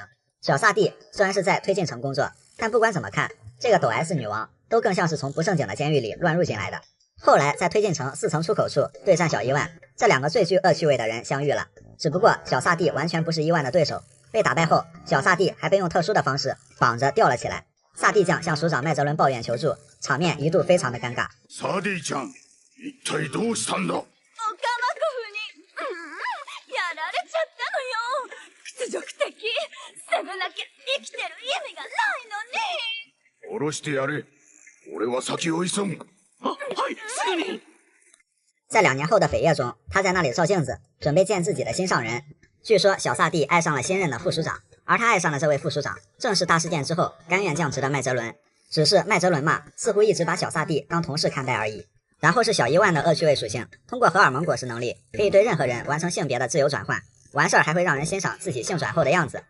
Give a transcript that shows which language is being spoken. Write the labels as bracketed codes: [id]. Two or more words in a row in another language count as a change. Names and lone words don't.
[zh] 小萨蒂虽然是在推进城工作，但不管怎么看，这个抖 S 女王都更像是从不正经的监狱里乱入进来的。后来在推进城4层出口处对战小伊万，这2个最具恶趣味的人相遇了，只不过小萨蒂完全不是伊万的对手，被打败后，小萨蒂还被用特殊的方式绑着吊了起来。萨蒂酱向署长麦哲伦抱怨求助，场面一度非常的尴尬。 [ja] サディちゃん、一体どうしたんだ？オカマコフに、やられちゃったのよ。屈辱的。責めなきゃ生きてる意味がないのに。下ろしてやれ。俺は先を急ぐ。はい、すぐに。 [zh] 在2年后的扉页中，他在那里照镜子，准备见自己的心上人。据说小萨蒂爱上了新任的副署长，而他爱上的这位副署长正是大事件之后甘愿降职的麦哲伦。只是麦哲伦嘛，似乎一直把小萨蒂当同事看待而已。然后是小伊万的恶趣味属性，通过荷尔蒙果实能力，可以对任何人完成性别的自由转换，完事儿还会让人欣赏自己性转后的样子。